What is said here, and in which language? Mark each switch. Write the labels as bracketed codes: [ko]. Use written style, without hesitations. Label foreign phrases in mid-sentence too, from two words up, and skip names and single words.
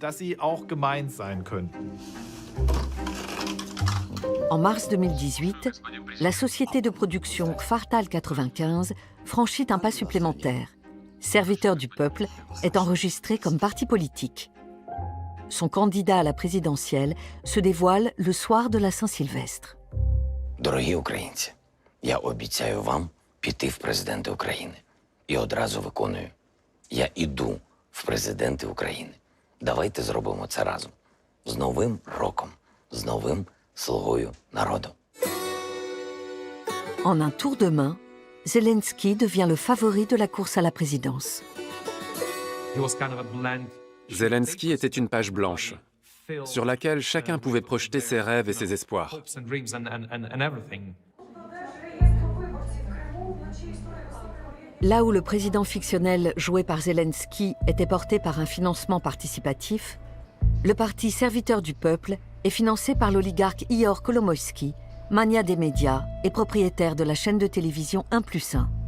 [fr] En mars 2018, la société de production Kvartal 95 franchit un pas supplémentaire. Serviteur du peuple est enregistré comme parti politique. Son candidat à la présidentielle se dévoile le soir de la Saint-Sylvestre. [uk] Дорогі українці, я обіцяю вам піти в президенти України. І одразу виконую. Я іду в президенти України. Давайте зробимо це разом. З Новим роком, з новим слугою народу. [fr] En un tour de main, Zelensky devient le favori de la course à la présidence. Zelensky était une page blanche, sur laquelle chacun pouvait projeter ses rêves et ses espoirs. Là où le président fictionnel joué par Zelensky était porté par un financement participatif, le parti Serviteur du peuple est financé par l'oligarque Ihor Kolomoïski, magnat des médias et propriétaire de la chaîne de télévision 1+1.